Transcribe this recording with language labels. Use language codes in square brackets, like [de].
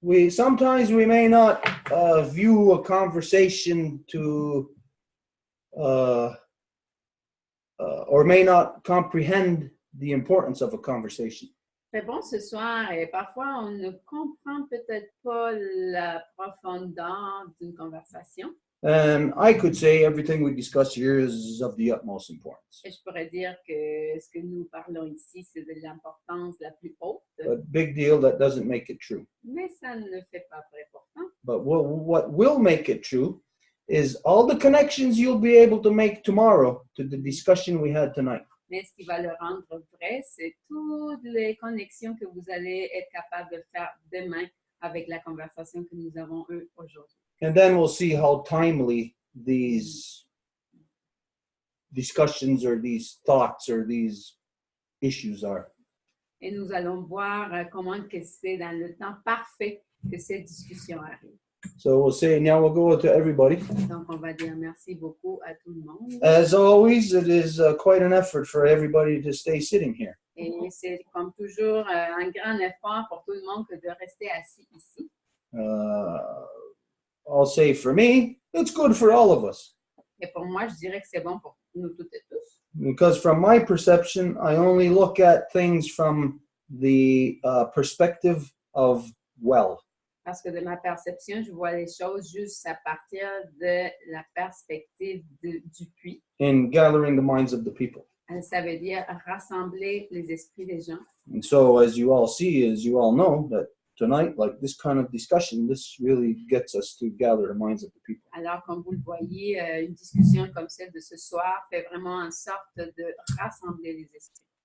[en] Sometimes we may not view a conversation to or may not comprehend the importance of a conversation. [fr] Très bon ce soir. Et parfois, on ne comprend peut-être pas la profondeur d'une conversation. [en] And I could say everything we discuss here is of the utmost importance. [fr] Et je pourrais dire que ce que nous parlons ici, c'est de l'importance la plus haute. [en] But big deal, that doesn't make it true. [fr] Mais ça ne fait pas très important. [en] But what will make it true is all the connections you'll be able to make tomorrow to the discussion we had tonight. [fr] Mais ce qui va le rendre vrai, c'est toutes les connexions que vous allez être capable de faire demain avec la conversation que nous avons eue aujourd'hui. [en] And then we'll see how timely these discussions or these thoughts or these issues are. [fr] Et nous allons voir comment que c'est dans le temps parfait que cette discussion arrive. [en] So we'll say now we'll go to everybody. [fr] Donc, on va dire merci beaucoup à tout le monde. [en] As always, it is quite an effort for everybody to stay sitting here. [fr] Et c'est comme toujours un grand effort pour tout le monde que de rester assis ici. [en] I'll say for me, it's good for all of us. [fr] Et pour moi, je dirais que c'est bon pour nous toutes et tous. [en] Because from my perception, I only look at things from the perspective of well. [fr] Parce que de ma perception, je vois les choses juste à partir de la perspective du puits. [en] In gathering the minds of the people. [fr] Ça veut dire rassembler les esprits des gens. [en] And so, as you all see, as you all know, that tonight, like this kind of discussion, this really gets us to gather the minds of the people. [fr] Alors, comme vous le voyez, une discussion comme celle de ce soir fait vraiment en sorte de rassembler les esprits.